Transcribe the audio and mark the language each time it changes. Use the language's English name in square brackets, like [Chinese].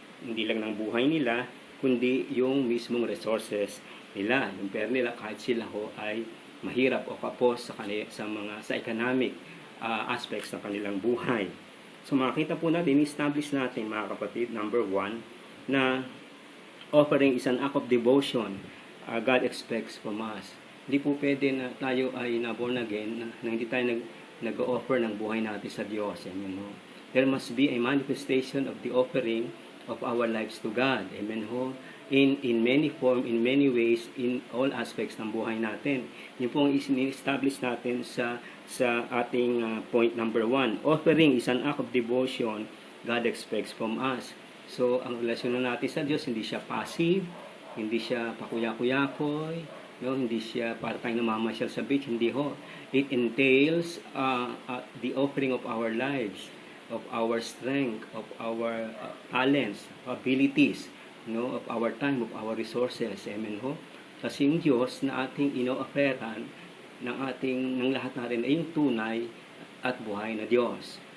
[Filipino] Hindi lang ng buhay nila, kundi yung mismong resources nila, yung pera nila, kahit sila ho ay mahirap o kapos sa economic aspects ng kanilang buhay. So makita po natin, establish natin mga kapatid, [English] number 1, na offering is an act of devotion God expects from us. [Filipino] Hindi po pwede na tayo ay na-born again, na hindi tayo nag-offer ng buhay natin sa Diyos. Amen ho? [English] There must be a manifestation of the offering of our lives to God. [Filipino] Amen ho? [English] In many form, in many ways, in all aspects [Filipino] ng buhay natin. Yun po ang establish natin sa ating point number 1. [English] Offering is an act of devotion God expects from us. [Filipino] So, ang relasyon natin sa Diyos, hindi siya passive, hindi siya pakuya-kuyakoy, no? Hindi siya para tayong namamasyal sa beach, hindi ho. [English] It entails the offering of our lives, of our strength, of our talents, abilities, no, of our time, of our resources. [Filipino] Amen ho? Kasi yung Diyos na ating ino-offeran ng lahat natin ay yung tunay at buhay na Diyos.